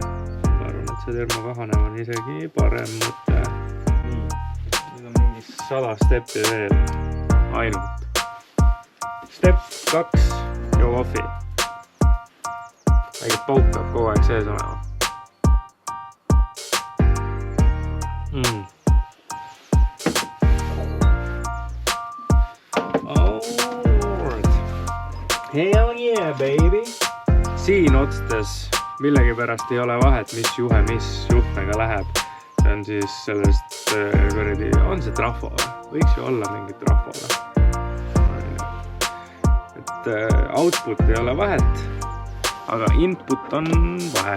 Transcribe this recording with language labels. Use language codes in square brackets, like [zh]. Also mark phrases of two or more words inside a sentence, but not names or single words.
[et] Ma arvan, et see termokahanev on isegi parem mõte. Nüüd on mingi 100 steppi veel. Ainult. Step 2. Joo kohvi. Väike pauk peab kogu aeg sees olema. [en] Hell yeah, baby! [et] Siin otstes millegi pärast ei ole vahet, mis juhe, mis juhtmega läheb. See on siis sellest kõredi, on see trafo või? Võiks ju olla mingit trafo. Et output ei ole vahet, aga input on vahe.